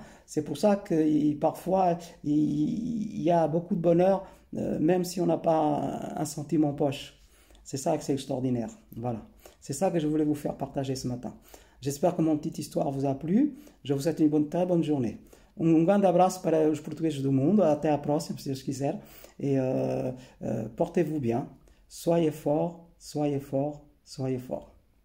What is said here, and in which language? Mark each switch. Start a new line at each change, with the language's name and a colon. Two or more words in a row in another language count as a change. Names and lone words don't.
French: C'est pour ça que parfois il y a beaucoup de bonheur, même si on n'a pas un centime en poche. C'est ça que c'est extraordinaire. Voilà. C'est ça que je voulais vous faire partager ce matin. J'espère que mon petite histoire vous a plu. Je vous souhaite une très bonne journée.
Portuguese: Grande abraço para os portugueses do mundo. Até a próxima, se Deus quiser.
French: Et portez-vous bien. Soyez forts, soyez forts, soyez forts.